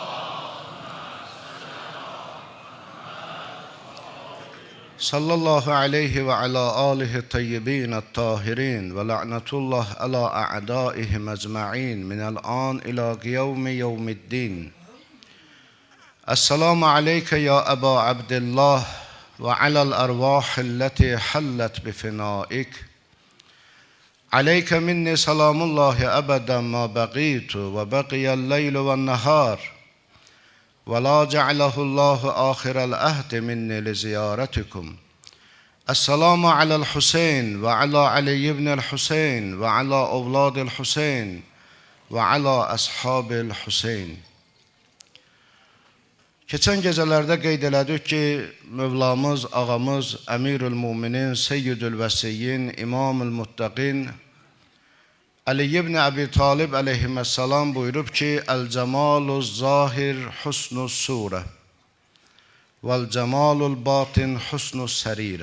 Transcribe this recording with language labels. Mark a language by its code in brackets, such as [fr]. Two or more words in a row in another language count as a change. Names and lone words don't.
[ar] صلى الله عليه وعلى آله الطيبين الطاهرين ولعنة الله على أعدائهم أجمعين من الآن إلى يوم الدين. السلام عليك يا أبا عبد الله وعلى الأرواح التي حلت بفنائك. عليك مني سلام الله أبدا ما بقيت وبقي الليل والنهار. وَلَا جَعْلَهُ اللّٰهُ آخِرَ الْأَهْدِ مِنِّي لِزِيَارَتِكُمْ السلام على الحسين وعلى علي بن الحسين وعلى أولاد الحسين وعلى أصحاب الحسين. [az] Keçən gecələrdə qeyd elədik ki, Mövlamız, ağamız, Əmirül Müminin, Seyyidül Vəsiyyin, İmamül Muttaqin Ali ibn Abi Talib aleyhisselam buyurub ki, [ar] الجمال الظاهر حسن الصورة والجمال الباطن حسن السريرة.